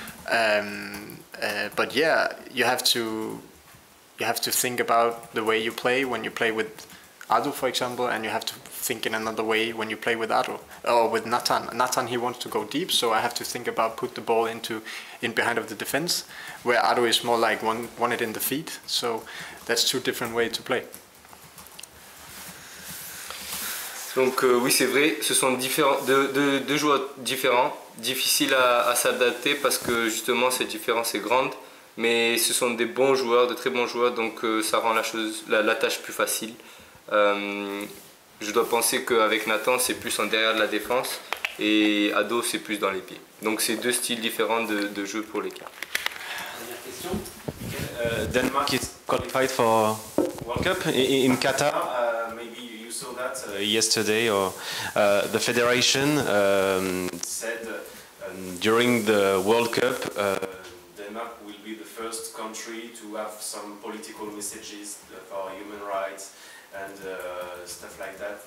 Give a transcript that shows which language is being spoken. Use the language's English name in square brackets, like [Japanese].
[English] But yeah, you have to think about the way you play when you play with Ado, for example, and you have to think in another way when you play with Ado or with Nathan. Nathan, he wants to go deep, so I have to think about put the ball in behind of the defense, where Ado is more like want it in the feet. So that's two different ways to play. [French] Donc oui, c'est vrai, ce sont deux joueurs différents, difficiles à s'adapter parce que justement cette différence est grande, mais ce sont des bons joueurs, de très bons joueurs, donc ça rend la tâche plus facile. Je dois penser qu'avec Nathan, c'est plus en derrière de la défense et Ado, c'est plus dans les pieds. Donc c'est deux styles différents de jeu pour l'équipe. Dernière question. [English] Denmark is qualified for World Cup in Qatar. Maybe you saw that yesterday, or the federation said during the World Cup, Denmark will be the first country to have some political messages for human rights and stuff like that.